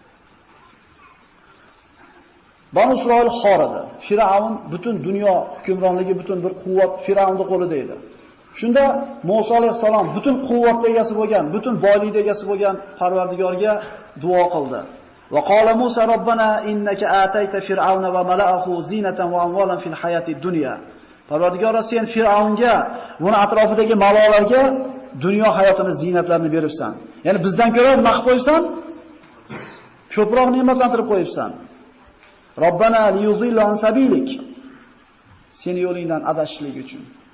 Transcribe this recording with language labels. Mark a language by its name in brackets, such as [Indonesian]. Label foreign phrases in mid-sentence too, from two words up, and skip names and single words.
[Uzbek] Banu Isroil xor edi. Fir'aun butun dunyo hukmronligi, butun bir quvvat Fir'aunning qo'lida edi. Shunda Musa alayhisalom butun quvvatga egasi bo'lgan, butun boylikka egasi bo'lgan Parvardigorga duo qildi. [Arabic] وقال موسى ربنا إنك آتيت فرعون وملأه زينة وأموالا في الحياة الدنيا. [Uzbek] Parvardigor, sen Fir'aunga va uning atrofidagi malolarga dunyo hayotini zinatlarini beribsan. Ya'ni bizdan ko'ra nima qilib qo'yibsan? Ko'proq ne'matlantirib qo'yibsan. [Arabic] ربنا ليضلوا عن سبيلك. [Uzbek] Seni yo'lingdan adashishlik uchun.